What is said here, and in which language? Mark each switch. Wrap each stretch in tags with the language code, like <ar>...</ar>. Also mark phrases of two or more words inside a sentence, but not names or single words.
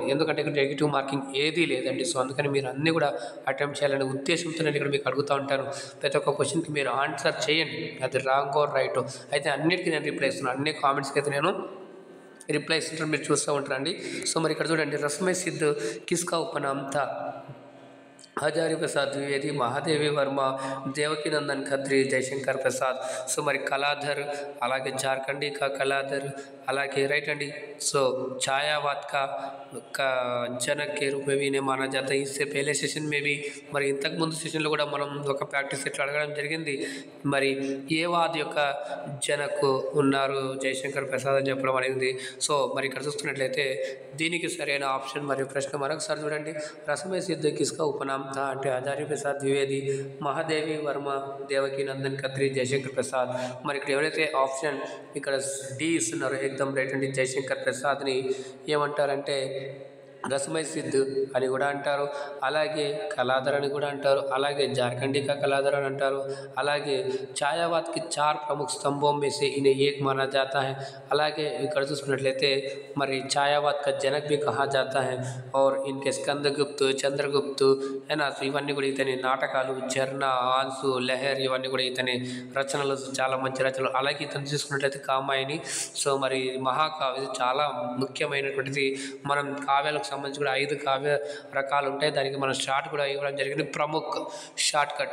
<te>ఎందుకంటే ఇక్కడ</te> <en>negative marking</en> <te>ఏదీ లేదండి. సో అందుకని మీరు అన్నీ కూడా అటెంప్ట్ చేయాలనే ఉద్దేశంతో నేను ఇక్కడ మీకు అడుగుతూ ఉంటాను. ప్రతి ఒక్క క్వశ్చన్కి మీరు ఆన్సర్ చేయండి, అది రాంగో రైటో. అయితే అన్నిటికీ నేను రిప్లై ఇస్తున్నాను, అన్ని కామెంట్స్కి అయితే నేను రిప్లై ఇస్తుంటాను, మీరు చూస్తూ ఉంటారండి. సో మరి ఇక్కడ చూడండి,</te> <hi>रसमय सिद्ध किसका उपनाम था? हजारी प्रसाद द्विवेदी, महादेवी वर्मा, देवकी नंदन खत्री, जयशंकर प्रसाद.</hi> <te>సో మరి కళాధర్, అలాగే</te> <hi>झारखंडी का कलाधर,</hi> <te>అలాగే రైట్ అండి.</te> <hi>సో ఛాయావాద్ का जनक के रूप में भी इन्हें माना जाता है. इससे पहले सेशन में भी</hi> <te>మరి ఇంతకుముందు సెషన్లో కూడా మనం ఒక ప్రాక్టీస్ ఇట్లా అడగడం జరిగింది. మరి ఏ వాద్ యొక్క జనకు ఉన్నారు? జయశంకర్ ప్రసాద్ అని చెప్పడం అనేది. సో మరి ఇక్కడ చూస్తున్నట్లయితే దీనికి సరైన ఆప్షన్ మరియు ప్రశ్న మరొకసారి చూడండి.</te> <hi>रसमय सिद्ध किसका उपनाम था</hi> <te>అంటే హజారీ ప్రసాద్ ద్వివేది, మహాదేవి వర్మ, దేవకి నందన్ ఖత్రీ, జయశంకర్ ప్రసాద్. మరి ఇక్కడ ఎవరైతే ఆప్షన్ ఇక్కడ డి ఇస్తున్నారో ఏకదం రైట్ అండి. జయశంకర్ ప్రసాద్ని ఏమంటారంటే రసమై సిద్ధ్ అని కూడా అంటారు, అలాగే కలాదర్ అని కూడా అంటారు, అలాగే</te> <hi>झारखंडी का कलाधर</hi> <te>అని అంటారు, అలాగే</te> <hi>छायावाद की चार प्रमुख स्तंभ में से इन्हें एक माना जाता है</hi> <te>है। అలాగే ఇక్కడ చూసుకున్నట్లయితే మరి</te> <hi>छायावाद का जनक भी कहा जाता है और इनके</hi> <te>స్కందగుప్తు చంద్రగుప్తు అయినా ఇవన్నీ కూడా ఇతని నాటకాలు ఝర్న ఆన్సు లెహర్ ఇవన్నీ కూడా ఇతని రచనలు చాలా మంచి రచనలు। అలాగే ఇతను చూసుకున్నట్లయితే కామాయని సో మరి మహాకావ్య చాలా ముఖ్యమైనటువంటిది। మనం కావ్యాలకు సంబంధించి కూడా 5 కావ్య రకాలు ఉంటాయి, దానికి మనం షార్ట్ కూడా ఇవ్వడం జరిగింది ప్రముఖ్</te> <en>short cut.</en>